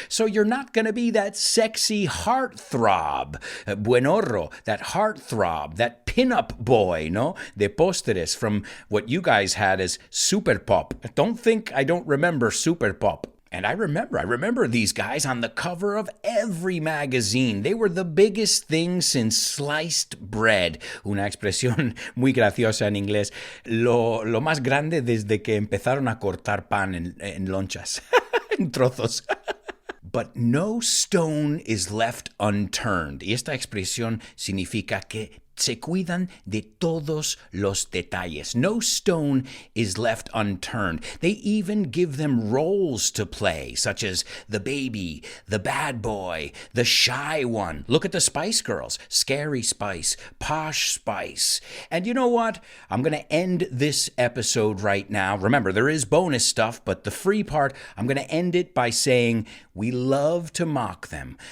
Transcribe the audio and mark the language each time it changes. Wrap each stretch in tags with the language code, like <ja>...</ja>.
<en>So you're not going to be that sexy heartthrob, buenorro, that heartthrob, that pinup boy, no?</en> <es>De postres,</es> <en>from what you guys had as Super Pop. Don't think I don't remember Super Pop. And I remember these guys on the cover of every magazine. They were the biggest thing since sliced bread.</en> <es>Una expresión muy graciosa en inglés. Lo más grande desde que empezaron a cortar pan en lonchas, en trozos.</es> <en>But no stone is left unturned.</en> <es>Y esta expresión significa que se cuidan de todos los detalles.</es> <en>No stone is left unturned. They even give them roles to play, such as the baby, the bad boy, the shy one. Look at the Spice Girls. Scary Spice, Posh Spice. And you know what? I'm going to end this episode right now. Remember, there is bonus stuff, but the free part, I'm going to end it by saying we love to mock them.</en>